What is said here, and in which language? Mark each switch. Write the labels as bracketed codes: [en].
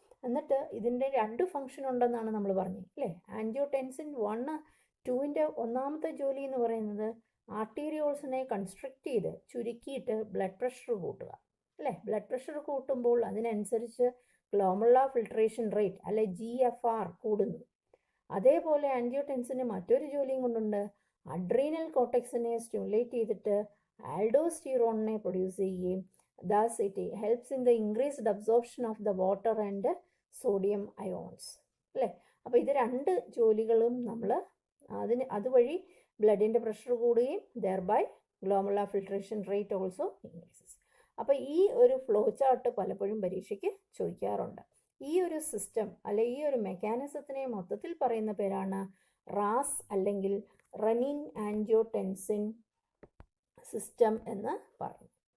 [ml] എന്നിട്ട് ഇതിൻ്റെ 2 ഫംഗ്ഷൻ ഉണ്ടെന്നാണ് നമ്മൾ പറഞ്ഞത്, അല്ലേ? ആൻജിയോടെൻസിൻ 1 2ൻ്റെ ഒന്നാമത്തെ ജോലി എന്ന് പറയുന്നത് ആർട്ടീരിയോൾസിനെ കൺസ്ട്രക്റ്റ് ചെയ്ത് ചുരുക്കിയിട്ട് ബ്ലഡ് പ്രഷർ കൂട്ടുക, അല്ലേ? ബ്ലഡ് പ്രഷർ കൂട്ടുമ്പോൾ അതിനനുസരിച്ച് ഗ്ലോമെറുലാർ ഫിൽട്രേഷൻ റേറ്റ് അല്ലെ GFR കൂടുന്നു. അതേപോലെ ആൻജിയോടെൻസിന് മറ്റൊരു ജോലിയും കൊണ്ടുണ്ട്. അഡ്രീനൽ കോർട്ടെക്സിനെ സ്റ്റിമുലേറ്റ് ചെയ്തിട്ട് ആൽഡോസ്റ്റിറോണിനെ പ്രൊഡ്യൂസ് ചെയ്യുകയും [en] thus it helps in the increased absorption of the water and sodium ions, [ml] അല്ലേ? അപ്പോൾ ഇത് 2 ജോലികളും നമ്മൾ അതുവഴി ബ്ലഡിൻ്റെ പ്രഷർ കൂടുകയും [en] thereby glomerular filtration rate also increases. [ml] അപ്പോൾ ഈ ഒരു ഫ്ലോ ചാർട്ട് പലപ്പോഴും പരീക്ഷയ്ക്ക് ചോദിക്കാറുണ്ട്. ഈ ഒരു സിസ്റ്റം അല്ലെ ഈ ഒരു മെക്കാനിസത്തിനെ മൊത്തത്തിൽ പറയുന്ന പേരാണ് റാസ് അല്ലെങ്കിൽ റെനിൻ ആൻജിയോടെൻസിൻ സിസ്റ്റം എന്ന് പറയും.